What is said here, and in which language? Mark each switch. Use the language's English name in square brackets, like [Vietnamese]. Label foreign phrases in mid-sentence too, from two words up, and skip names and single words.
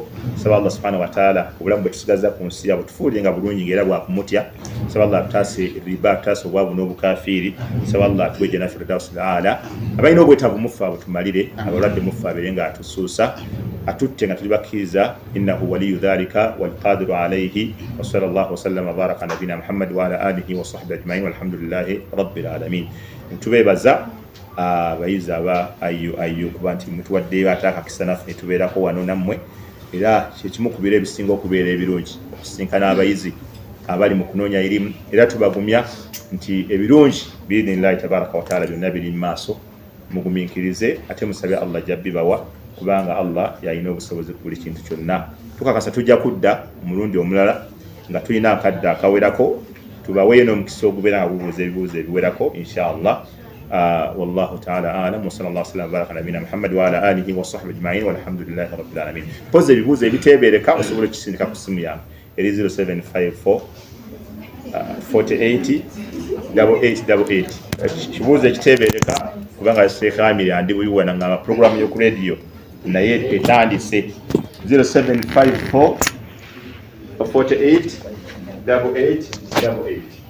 [Ganda] Saba [Arabic] الله سبحانه وتعالى [Ganda] obulamu bwe tusigaza ku nsi abutufuulire nga bulungi ng'era bwakumutya. Saba Allah atutaase riba, atutaase obwavu n'obukafiiri. Saba Allah atuwe [Arabic] جنة الفردوس الأعلى. [Ganda] Abalina obwetaavu muffe abutumalire, abalwadde muffe abeere nga atusuusa, atutte nga tuli bakkiriza. [Arabic] إنه ولي ذلك والقادر عليه. وصلى الله وسلم بارك نبينا محمد وعلى آله وصحبه أجمعين والحمد لله رب العالمين. [Ganda] Ntubeebaza abayizi aba ayu kuba nti mutuwaddeyo ate akakisa naffe tubeerako wano nammwe, era kyekimu ku biro ebisinga okubeera ebirungi okusinkana abayizi abali mu kunoonya erimu, era tubagumya nti ebirungi [Arabic] بإذن الله تبارك وتعالى [Ganda] byonna biri mu maaso. Mugumiikirize ate musabe Allah jabbibawa, kubanga Allah yalina obusobozi ku buli kintu kyonna. Tukakasa tujja kudda omulundi omulala nga tulina akadde akawerako, tubaweeyo n'omukisa ogubeera nga gubuuza ebibuuzo ebiwerako inshallah. [Arabic] والله تعالى أعلم وصلى الله وسلم وبارك على نبينا محمد وعلى آله وصحبه أجمعين والحمد لله رب العالمين. [Ganda] Pose ebibuuzo ebiteebereka osobola okisindika ku ssimu yange eri 0754 48 8888. Ekibuuzo ekiteebereka kubanga Sheikh Amir andibuyiwa nangamba program yo ku radio naye etandise 0754 48 8888.